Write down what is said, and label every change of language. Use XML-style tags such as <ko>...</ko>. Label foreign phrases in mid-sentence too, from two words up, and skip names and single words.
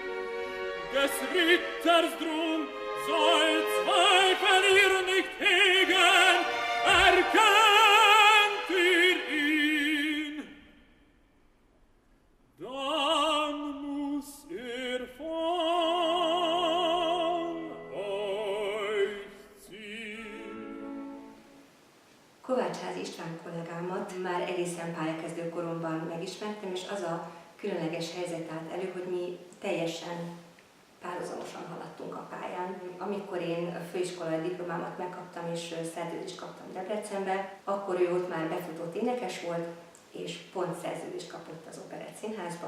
<de>Des Ritters Drum soll Zweifel ihr nicht hegen, erkennt ihr ihn. Dann muss von euch ziehen.</de> <hu>Kovácsházi István kollégámat már egészen pályakezdő koromban megismertem, és az a különleges helyzet állt elő, hogy mi teljesen párhuzamosan haladtunk a pályán. Amikor én a főiskolai diplomámat megkaptam és szerződést kaptam Debrecenbe, akkor ő ott már befutott énekes volt, és pont szerződést kapott az Operett Színházba.</hu>